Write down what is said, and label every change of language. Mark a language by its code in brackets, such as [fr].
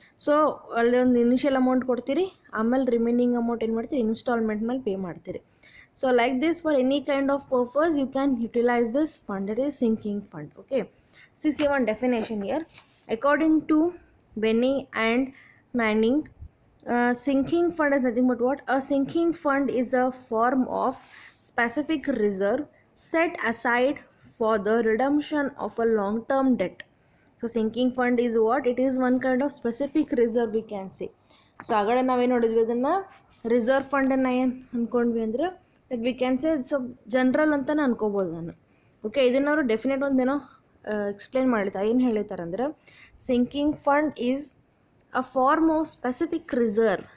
[kn] So ಅಲ್ಲಿ ಒಂದು initial amount ಕೊಡ್ತೀರಿ, ಆಮೇಲೆ ರಿಮೈನಿಂಗ್ ಅಮೌಂಟ್ ಏನು ಮಾಡ್ತೀರಿ, ಇನ್ಸ್ಟಾಲ್ಮೆಂಟ್ ಮೇಲೆ ಪೇ ಮಾಡ್ತೀರಿ. [en] So like this, for any kind of purpose you can utilize this fund, that is sinking fund. Okay, see one definition here. According to Benny and Manning, sinking fund is nothing but what? A sinking fund is a form of specific reserve set aside for the redemption of a long term debt. So sinking fund is what? It is one kind of specific reserve we can say. [kn] So ಆಗಡೆ ನಾವೇನು ನೋಡಿದ್ವಿ, ಅದನ್ನು reserve ಫಂಡನ್ನು ಏನು ಅಂದ್ಕೊಂಡ್ವಿ ಅಂದ್ರೆ [en] that we can say [kn] ಸ್ವಲ್ಪ general ಅಂತಲೇ ಅನ್ಕೋಬೋದು ನಾನು. Okay, ಇದನ್ನು ಅವರು ಡೆಫಿನೆಟ್ ಒಂದೇನೋ ಎಕ್ಸ್ಪ್ಲೇನ್ ಮಾಡಿರ್ತಾರೆ. ಏನು ಹೇಳಿರ್ತಾರಂದ್ರೆ, [en] Sinking fund is a form of specific reserve.